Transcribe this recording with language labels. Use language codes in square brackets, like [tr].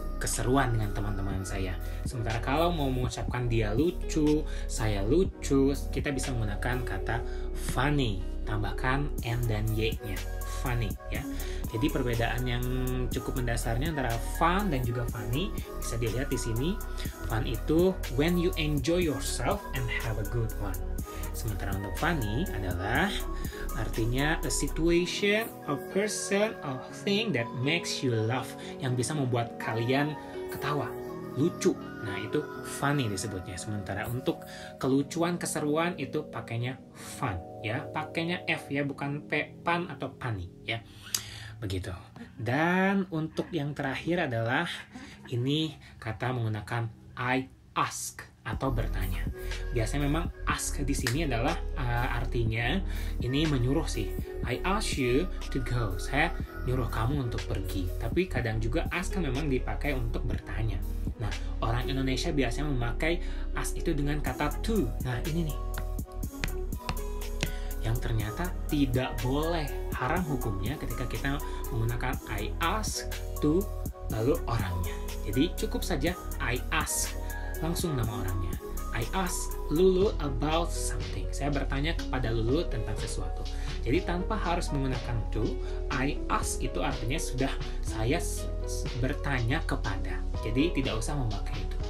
[id] keseruan dengan teman-teman saya. Sementara kalau mau mengucapkan dia lucu, saya lucu, kita bisa menggunakan kata funny, tambahkan N dan Y-nya, funny ya. Jadi perbedaan yang cukup mendasarnya antara fun dan juga funny bisa dilihat di sini. [en] Fun itu when you enjoy yourself and have a good one. [id] Sementara untuk funny adalah artinya [en] a situation, a person, a thing that makes you laugh, [id] yang bisa membuat kalian ketawa, lucu. Nah, itu funny disebutnya. Sementara untuk kelucuan, keseruan itu pakainya fun ya. Pakainya F ya, bukan P, pan atau funny ya. Begitu. Dan untuk yang terakhir adalah ini kata menggunakan I ask atau bertanya. Biasanya memang ask di sini adalah artinya ini menyuruh sih. [en] I ask you to go. [id] Saya nyuruh kamu untuk pergi. Tapi kadang juga ask kan memang dipakai untuk bertanya. Nah, orang Indonesia biasanya memakai ask itu dengan kata to. Nah, ini nih. Yang ternyata tidak boleh, haram hukumnya ketika kita menggunakan I ask to lalu orangnya. Jadi cukup saja I ask, langsung nama orangnya. [en] I ask Lulu about something. [id] Saya bertanya kepada Lulu tentang sesuatu. Jadi tanpa harus menggunakan to, I ask itu artinya sudah saya bertanya kepada. Jadi tidak usah memakai itu.